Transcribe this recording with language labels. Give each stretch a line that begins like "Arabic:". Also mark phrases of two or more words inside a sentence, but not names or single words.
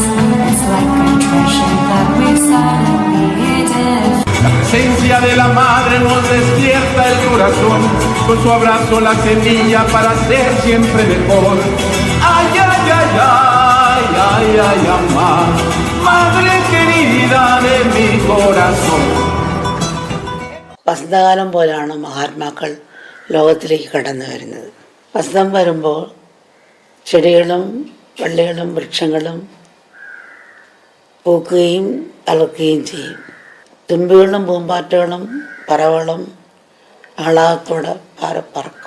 English: It's like a treasure that we suddenly did.
Spanish: La presencia de la madre nos despierta el corazón, con su abrazo la semilla para ser siempre mejor. Ay, ay, ay, ay, ay, ay, mamá, madre querida de mi corazón.
Malayalam: വസന്തകാലം പോലെയാണ് മഹാത്മാക്കൾ ലോകത്തിലേക്ക് കടന്നു വരുന്നത്. വസന്തം വരുമ്പോൾ ചെടികളും വള്ളികളും വൃക്ഷങ്ങളും പൂക്കുകയും തളിർക്കുകയും ചെയ്യും. തുമ്പികളും പൂമ്പാറ്റകളും പറവകളും ആഹ്ലാദത്തോടെ പറക്കും.